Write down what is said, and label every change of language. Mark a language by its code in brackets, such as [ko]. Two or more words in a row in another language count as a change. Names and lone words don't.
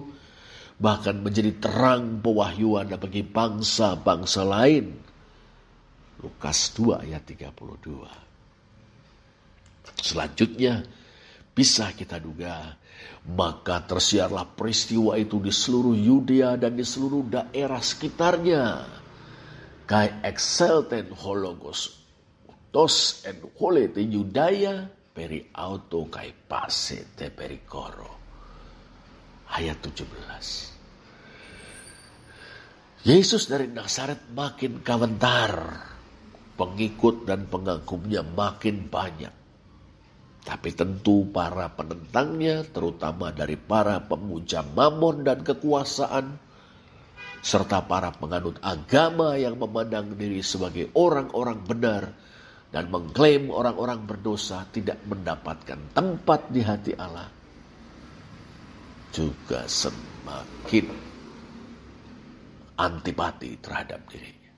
[id] Bahkan menjadi terang pewahyuan bagi bangsa-bangsa lain. Lukas 2 ayat 32. Selanjutnya bisa kita duga, maka tersiarlah peristiwa itu di seluruh Yudea dan di seluruh daerah sekitarnya. [el] Καὶ ἐξῆλθεν ὁ λόγος οὗτος ἐν ὅλῃ τῇ Ἰουδαίᾳ περὶ αὐτοῦ καὶ πάσῃ τῇ περιχώρῳ. [id] Ayat 17. Yesus dari Nazaret makin kawentar. Pengikut dan pengagumnya makin banyak. Tapi tentu para penentangnya, terutama dari para pemuja mamon dan kekuasaan, serta para penganut agama yang memandang diri sebagai orang-orang benar dan mengklaim orang-orang berdosa tidak mendapatkan tempat di hati Allah, juga semakin antipati terhadap dirinya.